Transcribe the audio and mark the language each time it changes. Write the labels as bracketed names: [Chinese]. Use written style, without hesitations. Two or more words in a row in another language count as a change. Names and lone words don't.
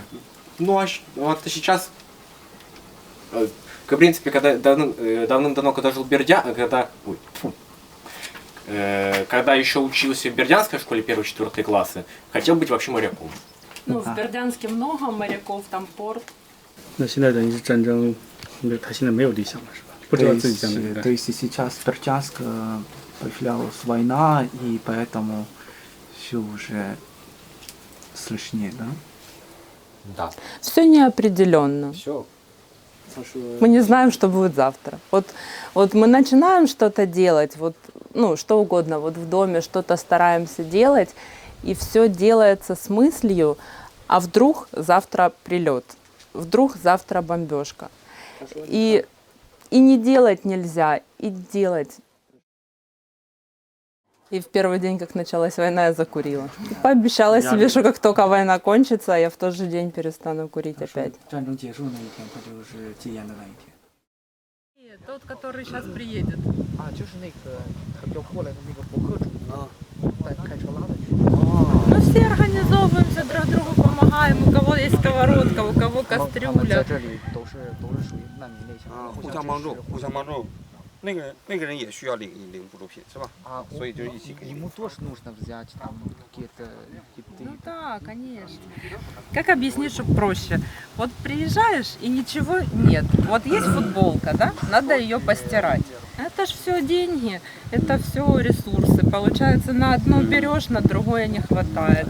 [Russian] Ну, а сейчас, в принципе, когда давным-давно, когда жил когда еще учился в Бердянской школе 1-4 классы, хотел быть вообще моряком. Ну, в Бердянске много моряков, там порт. [Chinese] 那现在等于是战争，他现在没有理想了，是吧？不知道自己将来未来。 [Russian] То есть сейчас в Бердянске появлялась война, и поэтому все уже сложнее, да? Да. Все неопределенно. Все. Мы не знаем, что будет завтра. Вот мы начинаем что-то делать, вот, ну, что угодно, вот в доме что-то стараемся делать, и все делается с мыслью, а вдруг завтра прилет, вдруг завтра бомбежка. И не делать нельзя, и делать. И в первый день, как началась война, я закурила. И пообещала себе, что как только война кончится, я в тот же день перестану курить опять. [Chinese] 战争结束那一天，他就是戒烟的那一天。 [Russian] Тот, который сейчас приедет. [Chinese] 啊，就是那个要过来的那个博客主啊，开车拉的去。 [Russian] Мы все организовываемся, друг другу помогаем. У кого есть сковородка, у кого [Chinese] 在 [Russian] кастрюля. [Chinese] 这里都是属于难民类型的，互相帮助，互相帮助。那个人也需要领补助品，是吧？ [Russian] А [Chinese] 所以就是一起给。 [Russian] ему тоже нужно взять там какие-то еды. Ну да, конечно. Как объяснить, чтобы проще? Вот приезжаешь и ничего нет. Вот есть футболка, да? Надо ее постирать. Это ж все деньги, это все ресурсы. Получается, на одно берешь, на другое не хватает.